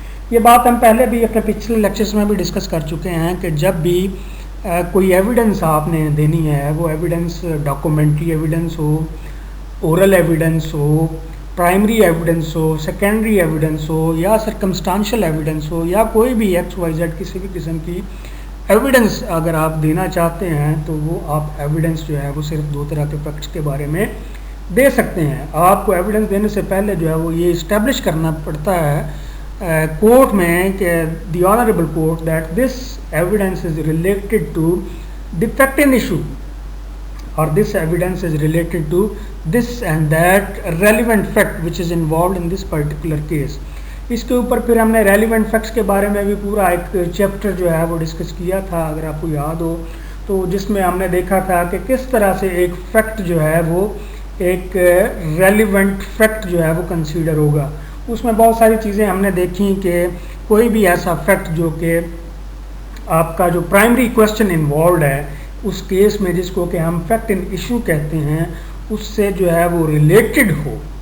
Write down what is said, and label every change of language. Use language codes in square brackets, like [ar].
[ur] یہ بات ہم پہلے بھی اپنے پچھلے لیکچرز میں بھی ڈسکس کر چکے ہیں کہ جب بھی کوئی ایویڈنس آپ نے دینی ہے، وہ ایویڈنس ڈاکومنٹری ایویڈنس ہو، اورل ایویڈنس ہو، پرائمری ایویڈنس ہو، سیکنڈری ایویڈنس ہو یا سرکمسٹانشل ایویڈنس ہو یا کوئی بھی ایکس وائی زیڈ کسی بھی قسم کی ایویڈنس اگر آپ دینا چاہتے ہیں، تو وہ آپ ایویڈنس جو ہے وہ صرف 2 طرح کے فیکٹس کے بارے میں دے سکتے ہیں. آپ کو ایویڈنس دینے سے پہلے جو ہے وہ یہ اسٹیبلش کرنا پڑتا ہے کورٹ میں کہ [en] The honourable court that this evidence is related to defect in issue or this evidence is related to this and that relevant fact which is involved in this particular case. [ur] اس کے اوپر پھر ہم نے ریلیونٹ فیکٹس کے بارے میں بھی پورا ایک چیپٹر جو ہے وہ ڈسکس کیا تھا اگر آپ کو یاد ہو تو، جس میں ہم نے دیکھا تھا کہ کس طرح سے ایک فیکٹ جو ہے وہ ایک ریلیونٹ فیکٹ جو ہے وہ کنسیڈر ہوگا. اس میں بہت ساری چیزیں ہم نے دیکھی کہ کوئی بھی ایسا فیکٹ جو کہ آپ کا جو پرائمری کوشچن انوالوڈ ہے اس کیس میں، جس کو کہ ہم فیکٹ ان ایشو کہتے ہیں، اس سے جو ہے وہ ریلیٹڈ ہو.